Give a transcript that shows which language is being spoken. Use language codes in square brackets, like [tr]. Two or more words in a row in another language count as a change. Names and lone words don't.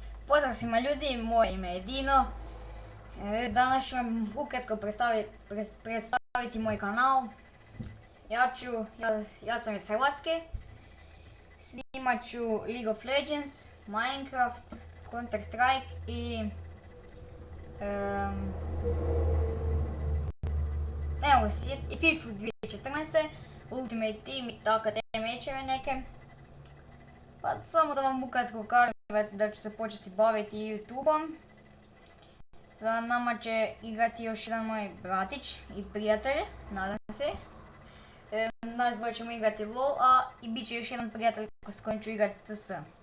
[hr] Pozdrav svima ljudi, moje ime je Dino. Danas ću vam ukratko predstaviti moj kanal. Ja sam iz Hrvatske. Snimat ću League of Legends, Minecraft, Counter Strike i FIFA 2014. Ultimate Team i tako te mečeve neke. Pa samo da vam ukratko kažem da ću se početi baviti YouTube-om. Sa nama će igrati još jedan moj bratić i prijatelj, nadam se. Nas dvoje ćemo igrati LOL, a i bit će još jedan prijatelj s kojim ću igrati CS.